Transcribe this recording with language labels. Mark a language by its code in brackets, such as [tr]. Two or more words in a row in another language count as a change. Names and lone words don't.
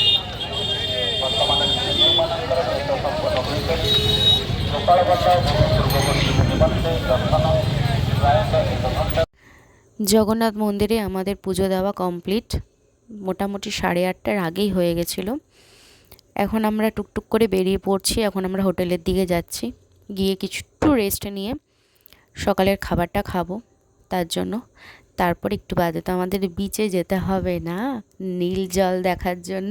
[or] ବର୍ତ୍ତମାନ ଯେଉଁମାନଙ୍କର ଭେଟ ସମ୍ପନ୍ନ ହୋଇକରି ଗୋପାଳ ବଲ୍ଲଭ ପୂର୍ବବର୍ତ୍ତୀ ନିମନ୍ତେ ଦର୍ଶନ ପ୍ରାୟତଃ 1 ଘଣ୍ଟା। [bn] জগন্নাথ মন্দিরে আমাদের পুজো দেওয়া কমপ্লিট, মোটামুটি 8:30টার আগেই হয়ে গেছিলো। এখন আমরা টুকটুক করে বেরিয়ে পড়ছি। এখন আমরা হোটেলের দিকে যাচ্ছি, গিয়ে কিছু রেস্ট নিয়ে সকালের খাবারটা খাবো। তার জন্য তারপর একটু বাদে তো আমাদের বিচে যেতে হবে না, নীল জল দেখার জন্য।